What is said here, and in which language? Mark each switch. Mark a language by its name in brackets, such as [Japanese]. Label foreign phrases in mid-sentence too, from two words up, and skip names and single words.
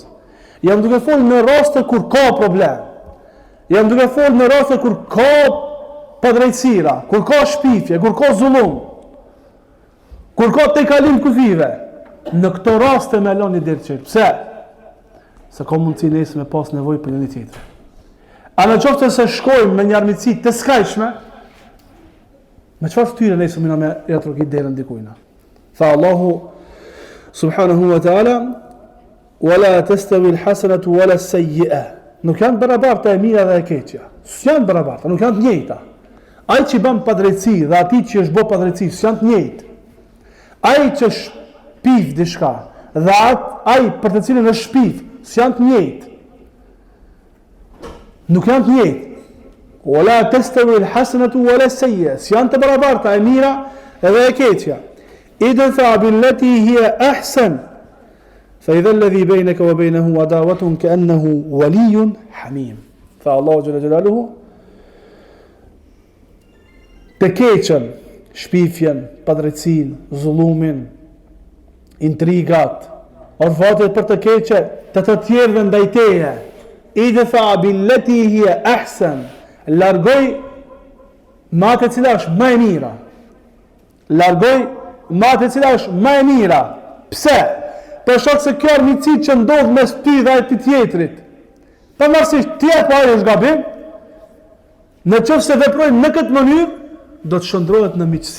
[Albanian] Jam duke folë në raste kur ka problem. Jam duke folë në raste kur ka padrejtësira, kur ka shpifje, kur ka zullum, kur ka te kalim kufive. Në këto raste me loni dirë qërë. Pse? Se ka mundësi nesë me pas nevoj për një tjetër. A në qoftë se shkojmë me një armitësi të skajshme, me qëfar ftyre nesë mina me jatrokit derën dikujna? [Arabic] Tha الله سبحانه وتعالى ولا تستوي الحسنة ولا السيئة. [Albanian] Nuk janë barabarta e mira dhe e keqja. S'janë barabarta, nuk janë të njëjta. Ai që bën padrejtësi dhe ati që është bë padrejtësi, s'janë të njëjtë. Ai që shpif diçka dhe ai për të cilin është shpif, s'janë të njëjtë. Nuk janë të njëjtë. [Arabic] ولا تستوي الحسنة ولا السيئة. [Albanian] S'janë të barabarta e mira edhe e keqja. [Arabic] ادفع بالتي هي أحسن. فإذا الذي بينك وبينه عداوة كأنه ولي حميم. فالله جل جلاله [Albanian] të keqen, shpifjen, padrejtësin, zullumin, intrigat, orfatet për të keqe, të tjerëve ndaj teje, [Arabic] ادفع بالتي هي أحسن, [Albanian] largoj me atë e cila është më e mira. Largoj me atë e cila është më e mira. Pse? Për shkak se kjo armiqësi që ndodh mes ty dhe të tjetrit, pavarësisht ti apo ai është gabim, në qoftë se veprojnë në këtë mënyrë, do të shndrohet në miqësi.